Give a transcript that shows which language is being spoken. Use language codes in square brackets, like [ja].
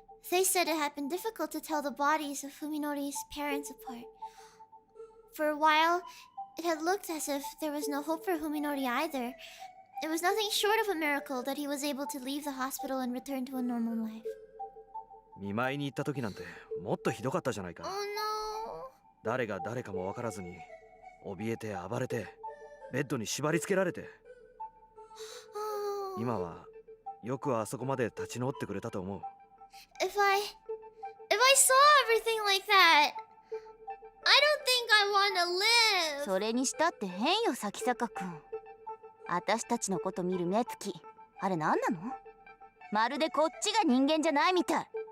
[en] They said it had been difficult to tell the bodies of Fuminori's parents apart. For a while, it had looked as if there was no hope for Fuminori either. It was nothing short of a miracle that he was able to leave the hospital and return to a normal life. [ja] 見舞いに行った時なんてもっとひどかったじゃないか。 [en] Oh no. [ja] 誰が誰かも分からずに怯えて暴れてベッドに縛り付けられて、 [en] Oh. [ja] 今はよくあそこまで立ち直ってくれたと思う。 [en] If I saw everything like that, I don't think I want to live. [ja] それにしたって変よ、咲坂くん。私たちのこと見る目つき、あれ何なの？まるでこっちが人間じゃないみたい。